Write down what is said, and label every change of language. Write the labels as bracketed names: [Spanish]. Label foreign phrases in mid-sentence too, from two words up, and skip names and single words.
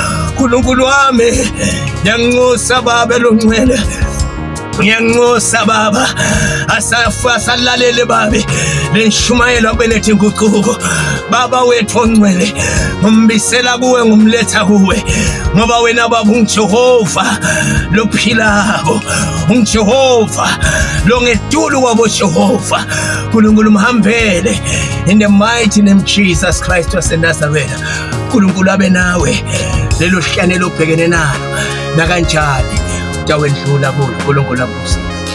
[Swati] uNkulunkulu wami ngiyanxusa babe longcwele Ngiyanxusa Baba, asalalele babe lenshumayelo abelethe inguquko. Baba wethu ongcwele, umbisela kuwe, ngumletha kuwe, ngoba wena Baba unguJehova lophilako, unguJehova longetulu kwabo Jehova. Nkulunkulu mhambele [English] in the mighty name of Jesus Christ [Swati] waseNazareth. Nkulunkulu abe nawe lelo hlane lobhekene nalo nakanjani utawendlula kulo. Nkulunkulu abusi.